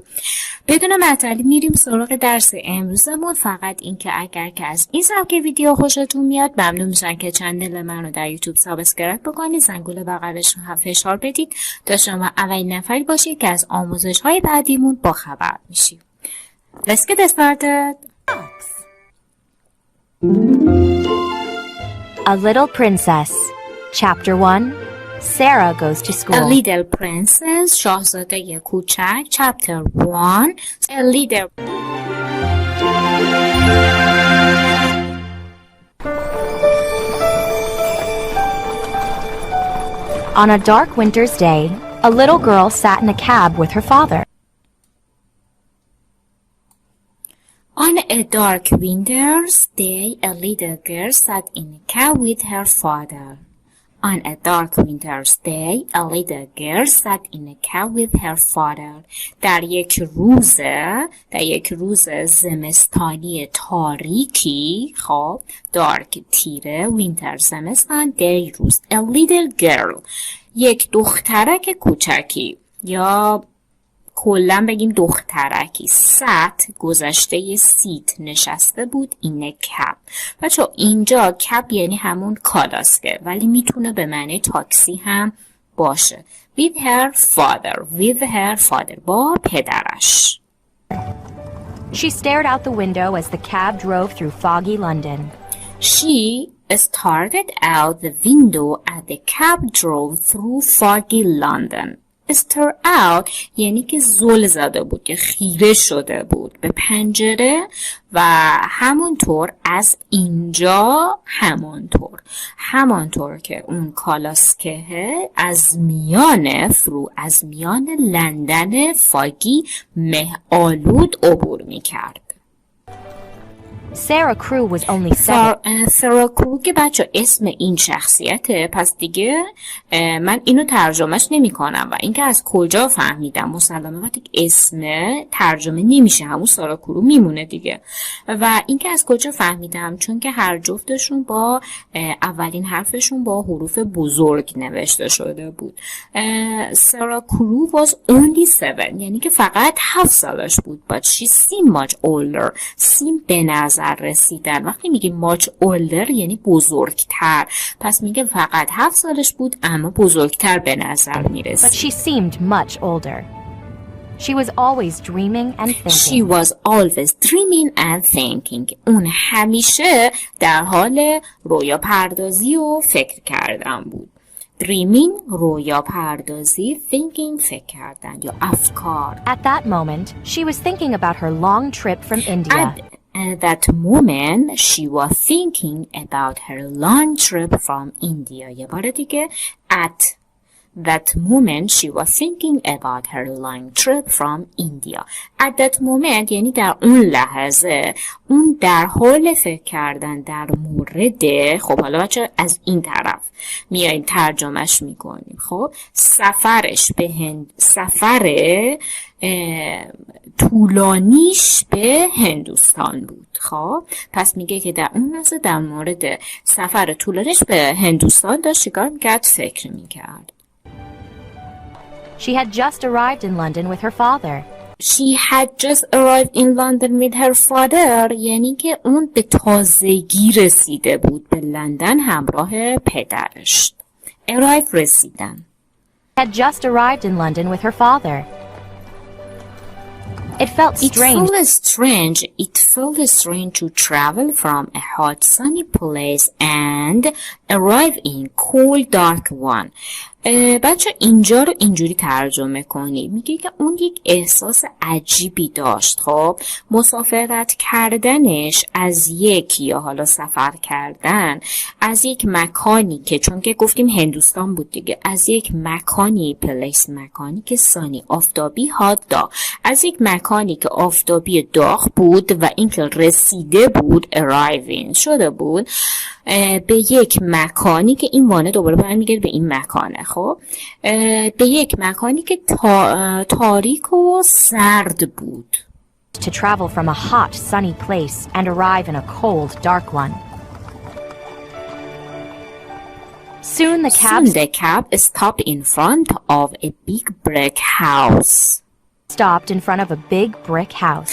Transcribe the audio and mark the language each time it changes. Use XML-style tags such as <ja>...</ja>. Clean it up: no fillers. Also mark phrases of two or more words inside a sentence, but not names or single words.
<fa>بدون معطلی میریم سراغ درس امروزمون. فقط اینکه اگر که از این سبک ویدیو خوشتون میاد ممنون میشم که چنل من رو در یوتیوب سابسکرایب بکنید، زنگوله بغلش رو فشار بدید تا شما اولین نفری باشید که از آموزش های بعدیمون با خبر میشید.</fa> <en>Let's get started. A Little Princess. Chapter 1. Sarah goes to school. A Little Princess,</en> <fa>شاهزاده کوچک.</fa> <en>Chapter 1. A Little. On a dark winter's day, a little girl sat in a cab with her father. On a dark winter's day, a little girl sat in a cab with her father. On a dark winter's day, a little girl sat in a cab with her father.</en> <fa>در یک روز زمستانی تاریکی، خب dark تیره، winter زمستان، day روز.</fa> <en>A little girl،</en> <fa>یک دخترک کوچکی یا کلن بگیم دخترکی. sat گذشته seat نشسته بود. این کپ بچه اینجا کپ یعنی همون کالاسکه ولی میتونه به معنی تاکسی هم باشه.</fa> <en>with her father</en> <fa>با پدرش.</fa> <en>She stared out the window as the cab drove through foggy London. She started out the window as the cab drove through foggy London. stare out</en> <fa>یعنی که زل زده بود، که خیره شده بود به پنجره و همونطور از اینجا همانطور که اون کالاسکه از میان لندن فاگی مه آلود عبور می کرد.</fa> <en>Sarah Crew was only 7.</en> <fa>سارا کرو که بچه اسم این شخصیته، پس دیگه من اینو ترجمهش نمی کنم و اینکه از کجا فهمیدم مسلمه وقتی اسم ترجمه نمیشه همون سارا کرو میمونه دیگه. و اینکه از کجا فهمیدم چون که هر جفتشون با اولین حرفشون با حروف بزرگ نوشته شده بود. سارا کرو</fa> <en>was only 7</en> <fa>یعنی که فقط 7 سالش بود.</fa> <en>but she seemed much older.</en> <fa>seemed به نظر رسیدن. وقتی میگیم</fa> <en>much older</en> <fa>یعنی بزرگتر، پس میگه فقط 7 سالش بود اما بزرگتر به نظر میرسید.</fa> <en>But she seemed much older. She was always dreaming and thinking.</en> <fa>اون همیشه در حال رویا پردازی و فکر کردن بود. dreaming رویا پردازی، thinking فکر کردن یا افکار.</fa> <en>At that moment, she was thinking about her long trip from India. At that moment, she was thinking about her long trip from India.</en> <fa>یه بار دیگه.</fa> <en>At that moment, she was thinking about her long trip from India. At that moment</en> <fa>یعنی در اون لحظه، اون در حال فکر کردن در مورد. خب حالا بچه از این طرف میاییم ترجمهش میکنیم. خب سفر طولانیش به هندوستان بود. خب پس میگه که در اون لحظه در مورد سفر طولانیش به هندوستان داشت چیکار میکرد؟ فکر میکرد.</fa> <en>She had just arrived in London with her father.</en> <fa>یعنی که اون به تازگی رسیده بود به لندن همراه پدرش. arrive رسیدن.</fa> <en>Had just arrived in London with her father. It felt strange to travel from a hot sunny place and arrive in cold dark one.</en> <fa>بچه اینجا رو اینجوری ترجمه کنی. میگه که اون یک احساس عجیبی داشت. خب مسافرت کردنش از یک یا حالا سفر کردن از یک مکانی که چون که گفتیم هندوستان بود دیگه، از یک مکانی مکانی که سانی آفتابی هات داغ، از یک مکانی که آفتابی داغ بود و اینکه رسیده بود arriving شده بود به یک مکانی که این وانه دوباره برمیگرده به این مکانه. خب به یک مکانی که تاریک و سرد بود.</fa> <en>to travel from a hot, sunny place and arrive in a cold, dark one. Soon the cab stopped in front of a big brick house. stopped in front of a big brick house.</en>